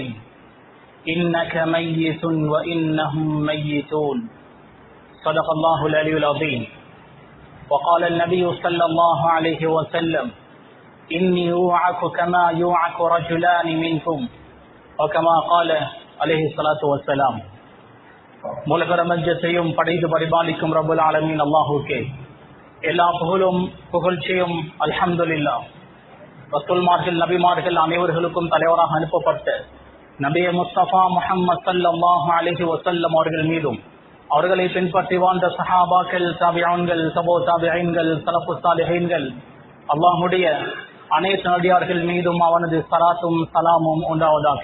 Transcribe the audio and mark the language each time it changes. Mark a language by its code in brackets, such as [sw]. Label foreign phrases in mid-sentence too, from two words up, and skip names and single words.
[ar] إنك ميت وإنهم ميتون صدق الله العلي العظيم وقال النبي صلى الله عليه وسلم إني أوعك كما يوعك رجلان منكم وكما قال عليه الصلاة والسلام [ta] மூலகரமஞ்சத்தையும் படைத்து பரிபாலிக்கும் [ar] رب العالمين [ta] அல்லாஹுக்கே எல்லா புகழும் புகழ்ச்சியும் அல்ஹம்துலில்லாஹ். ரசூல்மார்கள் நபிமார்கள் அனைவர்களுக்கும் தலைவராக அனுப்பப்பட்ட நபியே முஸ்தபா முஹம்மது [ar] صلى الله عليه وسلم [ta] அவர்கள் மீதும் அவர்களை பின்பற்றி வாழ்ந்த சஹாபாக்கள், தாபிஈன்கள், தபோ தாபிஈன்கள், [ar] سلف صالحين, [ta] அல்லாஹ்வுடைய அனைத்து நடிகார்கள் மீதும் அவனது ஸலாத்தும் ஸலாமும் உண்டாவதாக.